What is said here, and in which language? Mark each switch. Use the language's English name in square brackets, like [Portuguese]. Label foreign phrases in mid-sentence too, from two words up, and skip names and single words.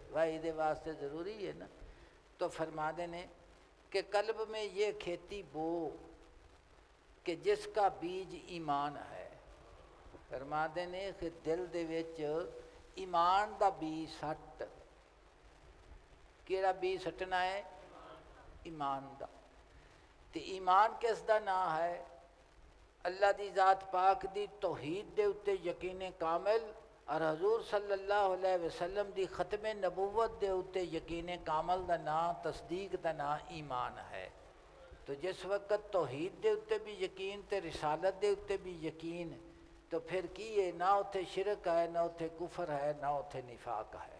[Urdu] واہی کے واسطے ضروری ہے نا۔ تو فرماتے نے کہ قلب میں یہ کھیتی بو کہ جس کا بیج ایمان ہے. [Punjabi] فرماتے نے کہ دل دے وچ ایمان کا بیج سٹ. کیڑا بیج سٹنا ہے? ایمان کا۔ تو ایمان کس دا نا ہے? اللہ دی ذات پاک دی توحید دے اتے یقین کامل اور حضور [Arabic] صلى الله عليه وسلم [Punjabi] دی ختمے نبوت دے اتے یقین کامل دا نا، تصدیق دا نا ایمان ہے. تو جس وقت توحید دے اتے بھی یقین تے رسالت دے اتے بھی یقین، تو فیر کی ہے? نہ اتھے شرک ہے، نہ اتھے کفر ہے، نہ اتھے نفاق ہے.